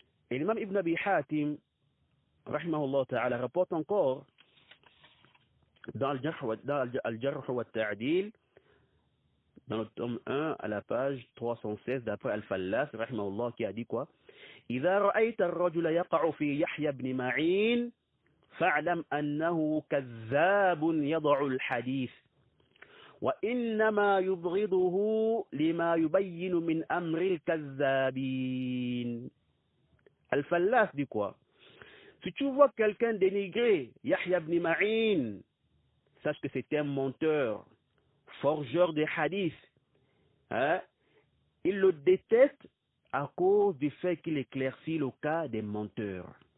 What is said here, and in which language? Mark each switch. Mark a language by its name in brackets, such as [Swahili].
[French] Et l'imam Ibn Abi Hatim, rahimahullah ta'ala, rapporte encore dans Al-Jarh wa Ta'dil, dans le tome 1, à la page 316, d'après Al-Fallas, rahimahullah, qui a dit quoi? [Arabic] إذا رأيت الرجل يقع في يحيى بن معين فاعلم أنه كذاب يضع الحديث وإنما يبغضه لما يبين من أمر الكذابين. [French] Al-Fallas dit quoi? Si tu vois quelqu'un dénigrer Yahya ibn Ma'in, sache que c'est un menteur, forgeur de hadith. Il le déteste à cause du fait qu'il éclaircit le cas des menteurs.